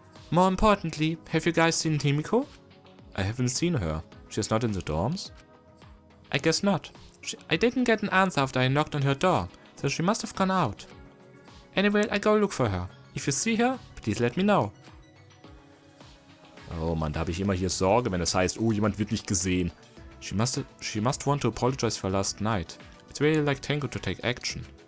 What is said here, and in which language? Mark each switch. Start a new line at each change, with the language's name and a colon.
English: More importantly, have you guys seen Himiko? I haven't seen her. She's not in the dorms? I guess not. I didn't get an answer after I knocked on her door, so she must have gone out. Anyway, I go look for her. If you see her, please let me know.
German: Oh Mann, da habe ich immer hier Sorge, wenn es heißt, oh, jemand wird nicht gesehen.
English: She must want to apologize for last night. It's really like Tenko to take action.